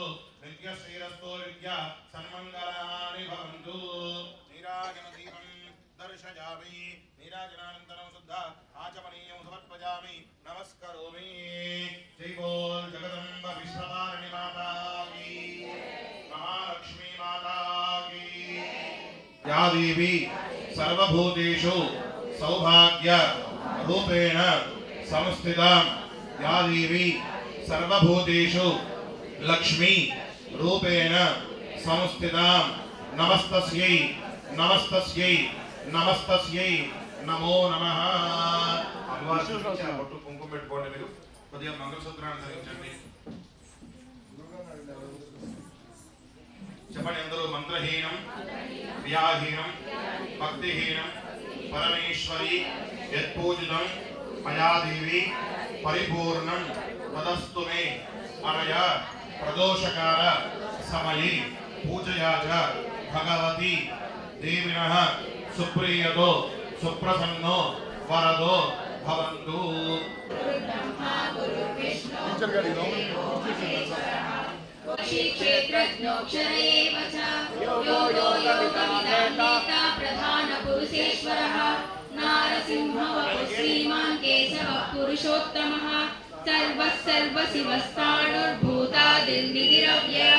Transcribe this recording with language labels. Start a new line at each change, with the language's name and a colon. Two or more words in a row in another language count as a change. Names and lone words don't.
Sanskrit: नित्य श्रीरस्तु विद्या सन्मङ्गलानि भवन्तु. नीराजन दीपं दर्शयामि. नीराजनानन्तरं शुद्ध आचमनीयं समर्पयामि. नमस्करोमि.
Hindi: जय बोल जगदम्बा विश्वपारणि माता की, महालक्ष्मी माता की.
Sanskrit: या देवी सर्वभूतेषु सौभाग्य रूपेण संस्थिता, या देवी सर्वभूतेषु लक्ष्मी रूपेण संस्थिता. नमस्तस्यै नमस्तस्यै नमस्तस्यै नमो नमः.
Telugu: బొట్టు కుంకుమ పెట్టుకోండి. మీరు కొద్దిగా మంగళసూత్రాన్ని ధరించండి. చెప్పండి అందరూ.
Sanskrit: मन्त्रहीनं व्याहीनं भक्तिहीनं परमेश्वरि यत्पूजितं मया देवि परिपूर्णं तदस्तु मे अनय प्रदोषकाल समये पूजया च भगवती देविनः सुप्रीयतो सुप्रसन्नो वरदो भवन्तु. प्रधानपुरुषेश्वरः नारसिंहः श्रीमान् केशवः पुरुषोत्तमः सर्वशिवस्ताणुर्भूतादिर्निधिरव्ययः